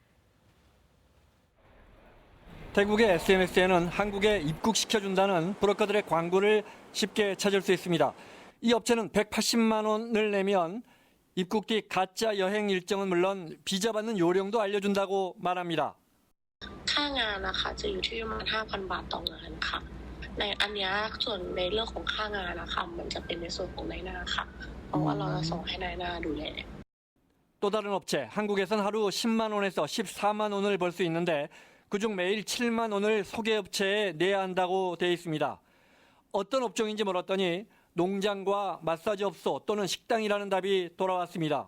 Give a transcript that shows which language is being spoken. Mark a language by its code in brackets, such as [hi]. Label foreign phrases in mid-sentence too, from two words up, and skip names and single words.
[ko] 태국의 SNS에는 한국에 입국시켜준다는 브로커들의 광고를 쉽게 찾을 수 있습니다. 이 업체는 180만 원을 내면 입국 뒤 가짜 여행 일정은 물론 비자 받는 요령도 알려준다고 말합니다. [th] ค่างานนะคะจะอยู่ที่ประมาณ 5,000 บาทต่องานค่ะในอันนี้ส่วนในเรื่องของค่างานนะคะมันจะเป็นในส่วนของนายหน้าค่ะเพราะว่าเราจะส่งให้นายหน้าดูแล [ko] 또 다른 업체, 한국에선 하루 10만 원에서 14만 원을 벌 수 있는데 그중 매일 7만 원을 소개업체에 내야 한다고 돼 있습니다. 어떤 업종인지 물었더니 농장과 마사지 업소 또는 식당이라는 답이 돌아왔습니다.